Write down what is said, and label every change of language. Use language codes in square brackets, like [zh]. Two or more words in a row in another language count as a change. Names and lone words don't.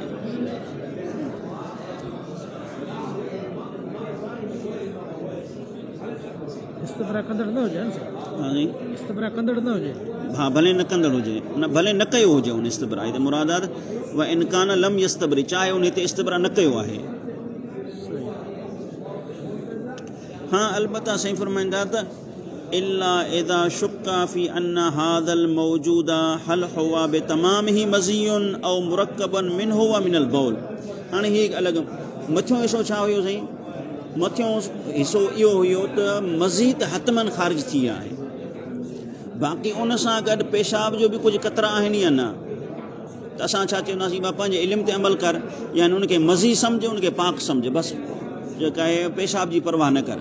[sd] इस्तबरा कंदड़ न हुजे, इस्तबरा कंदड़ न हुजे, हा भले न कंदड़ हुजे, न भले न कयो हुजे उन इस्तबरा, हिते मुरादात [ar] وإن كان لم يستبرئ, [sd] चाहे उन हिते इस्तबरा न कयो आहे। हाँ अलबत्ता साईं फरमाईंदा त [ar] إلا إذا شك في أن هذا الموجود هل هو بتمامه مذي أو مركب منه ومن البول. [sd] हाणे हीअ हिकु अलॻि मथियों हिसो छा हुयो साईं, मथियों हिसो इहो हुयो त मज़ी त हतमन ख़ारिज थी आहे, बाक़ी उन सां गॾु पेशाब जो बि कुझु कतरा आहिनि या न, त असां छा चवंदासीं बा पंहिंजे इल्म ते अमल कर, यानी उनखे मज़ी सम्झ, उनखे पाक सम्झ, बसि जेका आहे पेशाब जी परवाह न कर।